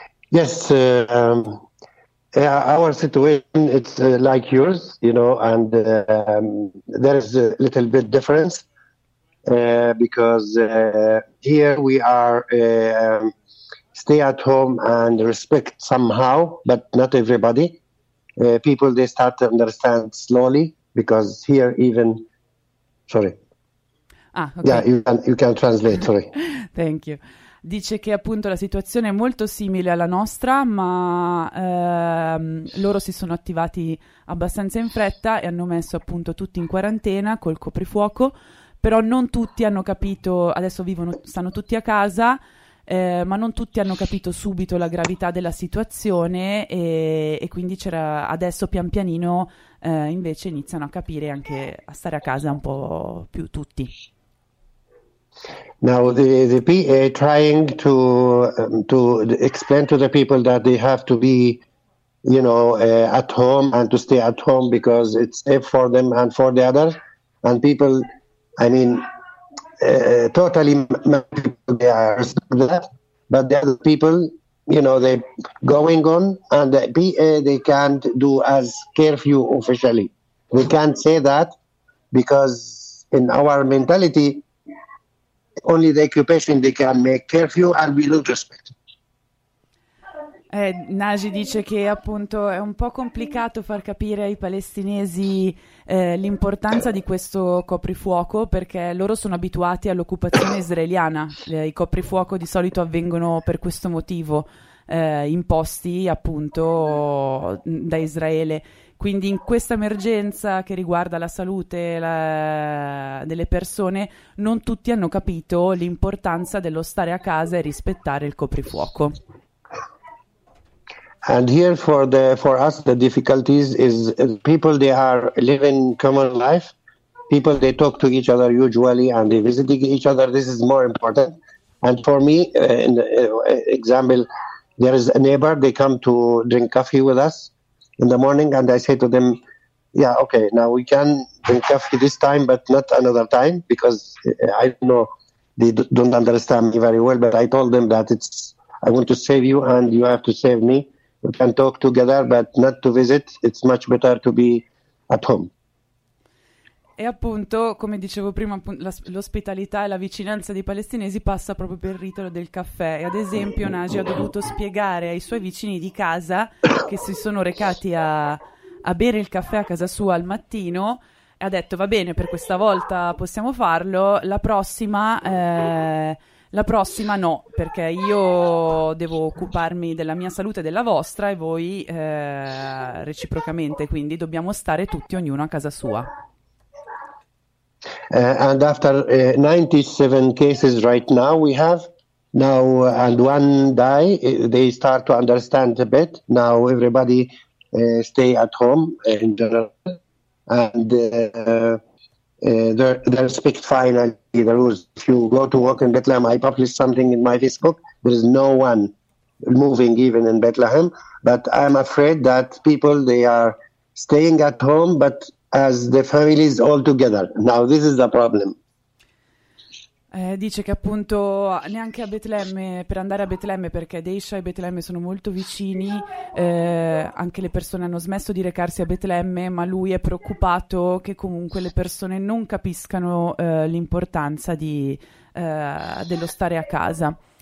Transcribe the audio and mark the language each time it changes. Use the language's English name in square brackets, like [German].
[English] Yes, our situation is like yours, you know, and there is a little bit difference because here we are stay at home and respect somehow, but not everybody. People, they start to understand slowly because here even... Sorry. Ah, ok. Yeah, you can translate, sorry. Thank you. [Italian] Dice che appunto la situazione è molto simile alla nostra, ma loro si sono attivati abbastanza in fretta e hanno messo appunto tutti in quarantena col coprifuoco, però non tutti hanno capito, adesso vivono, stanno tutti a casa, ma non tutti hanno capito subito la gravità della situazione e quindi c'era adesso pian pianino invece iniziano a capire anche a stare a casa un po' più tutti. [English] Now the PA trying to explain to the people that they have to be, you know, at home and to stay at home because it's safe for them and for the others. And people, I mean, totally they are that, but the other people, you know, they going on, and the PA they can't do as curfew officially. We can't say that because in our mentality, only the occupation they can make curfew and we don't respect. [Italian] Naji dice che appunto è un po' complicato far capire ai palestinesi l'importanza di questo coprifuoco, perché loro sono abituati all'occupazione israeliana. I coprifuoco di solito avvengono per questo motivo, imposti appunto da Israele. Quindi in questa emergenza che riguarda la salute delle persone, non tutti hanno capito l'importanza dello stare a casa e rispettare il coprifuoco. [English] And here for us the difficulties is people they are living common life, people they talk to each other usually and they visit each other, this is more important. And for me, in the example, there is a neighbor, they come to drink coffee with us in the morning and I say to them, yeah, okay, now we can drink coffee this time but not another time, because I know they don't understand me very well, but I told them that it's I want to save you and you have to save me. we can talk together, but not to visit. It's much better to be at home. [Italian] E appunto, come dicevo prima, l'ospitalità e la vicinanza dei palestinesi passa proprio per il rito del caffè. E ad esempio Nagi ha dovuto spiegare ai suoi vicini di casa che si sono recati a bere il caffè a casa sua al mattino. Ha detto va bene, per questa volta possiamo farlo, la prossima no, perché io devo occuparmi della mia salute e della vostra e voi reciprocamente, quindi dobbiamo stare tutti ognuno a casa sua. [English] And after 97 cases right now we have, now and one die, they start to understand a bit, now everybody stay at home in general. And they respect finally the rules. If you go to walk in Bethlehem, I published something in my Facebook, there is no one moving even in Bethlehem. But I'm afraid that people, they are staying at home, but as the families all together. Now this is the problem. [Italian] Dice che appunto neanche a Betlemme, per andare a Betlemme, perché Deisha e Betlemme sono molto vicini, anche le persone hanno smesso di recarsi a Betlemme, ma lui è preoccupato che comunque le persone non capiscano l'importanza di dello stare a casa.